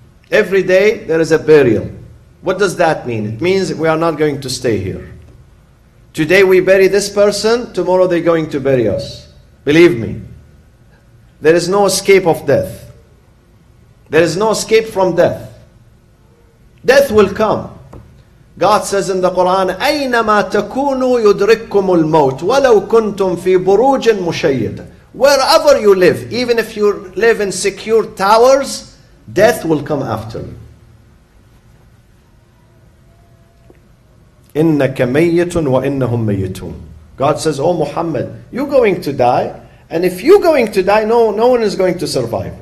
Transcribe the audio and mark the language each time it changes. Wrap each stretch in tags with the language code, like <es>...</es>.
<en>Every day there is a burial. What does that mean? It means we are not going to stay here. Today we bury this person, tomorrow they're going to bury us. Believe me. There is no escape of death. There is no escape from death. Death will come. God says in the Quran,</en> <ar>أَيْنَمَا تَكُونُوا يُدْرِككُمُ الْمَوْتِ وَلَوْ كُنْتُمْ فِي بُرُوجٍ مُشَيِّدٍ.</ar> <en>Wherever you live, even if you live in secure towers, death will come after you.</en> <ar>إِنَّكَ مَيِّتٌ وَإِنَّهُمْ مَيِّتُونَ.</ar> <en>God says, oh Muhammad, you're going to die, and if you're going to die, no one is going to survive.</en>